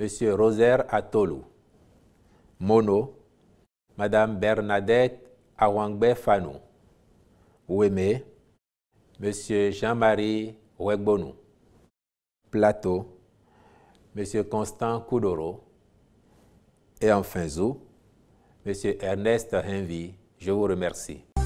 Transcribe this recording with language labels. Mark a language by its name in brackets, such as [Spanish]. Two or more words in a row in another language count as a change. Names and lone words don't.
[French] Rosaire Atolou. Mono, Mme Bernadette Awangbe Fanou. Ouémé, M. Jean-Marie Wegbonou. Plateau, M. Constant Koudoro. Et enfin Zou, M. Ernest Henvi. Je vous remercie.